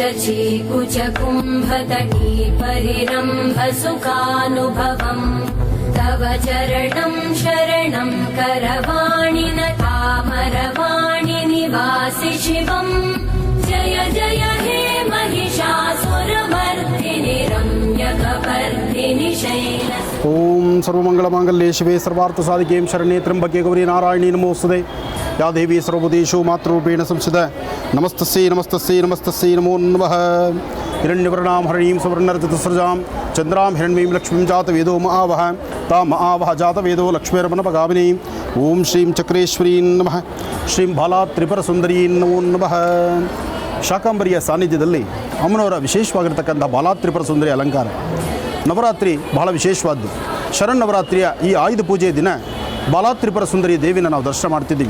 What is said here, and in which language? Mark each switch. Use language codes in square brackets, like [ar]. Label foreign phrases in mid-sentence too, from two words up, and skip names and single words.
[sa] शचीकुचकुम्भतटी परिरम्भ सुखानुभवम् तव चरणं शरणं करवाणि न तामरवाणि निवासि शिवम् जय जय हे महिषासुरमर्दिनि रम्यकपर्दिनि शैल ಓಂ ಸರ್ವಮಂಗಳಮಾಂಗಲ್ಯೆ ಶಿವೆ ಸರ್ವಾರ್ಥಸಾಧಿಕೆ ಶರಣ್ಯೆ ತ್ರ್ಯಂಬಕೆ ಗೌರಿ ನಾರಾಯಣಿ ನಮೋಸ್ತುತೆ ಯಾ ದೇವಿ ಸರ್ವಭೂತೇಷು ಮಾತೃರೂಪೇಣ ಸಂಸ್ಥಿತ ನಮಸ್ತಸ್ಯೈ ನಮಸ್ತಸ್ಯೈ ನಮಸ್ತಸ್ಯೈ ನಮೋ ನಮಃ ಹಿರಣ್ಯವರ್ಣಾಂ ಹರಿಣೀಂ ಸುವರ್ಣರಜತಸ್ರಜಾಂ ಚಂದ್ರಾಂ ಹಿರಣ್ಮೀಂ ಲಕ್ಷ್ಮೀಂ ಜಾತವೇದೋ ಮಹಾವಹ ತಾ ಮಹಾವಹ ಜಾತವೇದೋ ಲಕ್ಷ್ಮೀರ್ಮನಪಗಾಮಿನಿ ಓಂ ಶ್ರೀಂ ಚಕ್ರೇಶ್ವರೀ ನಮಃ ಶ್ರೀಂ ಬಾಲಾ ತ್ರಿಪುರ ಸುಂದರೀ ನಮೋ ನಮಃ [kn] ಶಾಕಾಂಬರಿಯ ಸಾನ್ನಿಧ್ಯದಲ್ಲಿ ಅಮ್ಮನವರ ವಿಶೇಷವಾಗಿರ್ತಕ್ಕಂಥ ಬಾಲಾ ತ್ರಿಪುರ ಸುಂದರಿ ಅಲಂಕಾರ ನವರಾತ್ರಿ ಬಹಳ ವಿಶೇಷವಾದ್ದು. ಶರನ್ನವರಾತ್ರಿಯ ಈ ಆಯುಧ ಪೂಜೆಯ ದಿನ ಬಾಲಾ ತ್ರಿಪುರ ಸುಂದರಿ ದೇವಿನ ನಾವು ದರ್ಶನ ಮಾಡ್ತಿದ್ದೀವಿ.